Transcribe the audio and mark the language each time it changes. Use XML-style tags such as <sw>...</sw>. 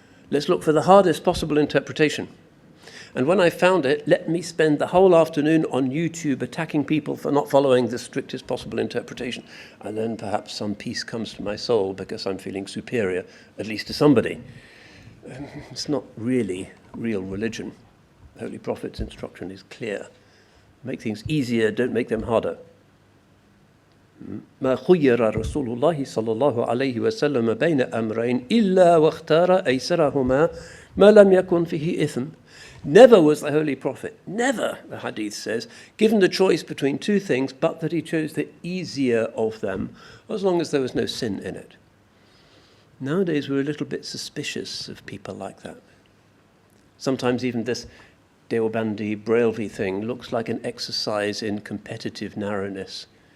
<en>Let's look for the hardest possible interpretation. And when I found it, let me spend the whole afternoon on YouTube attacking people for not following the strictest possible interpretation. And then perhaps some peace comes to my soul because I'm feeling superior, at least to somebody. It's not really real religion. The Holy Prophet's instruction is clear. Make things easier, don't make them harder.</en> <ar>ما خير رسول الله صلى الله عليه وسلم بين أمرين إلا واختار أيسرهما ما لم يكن فيه إثم.</ar> <en>Never was the Holy Prophet, never, the Hadith says, given the choice between two things, but that he chose the easier of them, as long as there was no sin in it. Nowadays we're a little bit suspicious of people like that. Sometimes even this Deobandi Brailvi thing looks like an exercise in competitive narrowness.</en>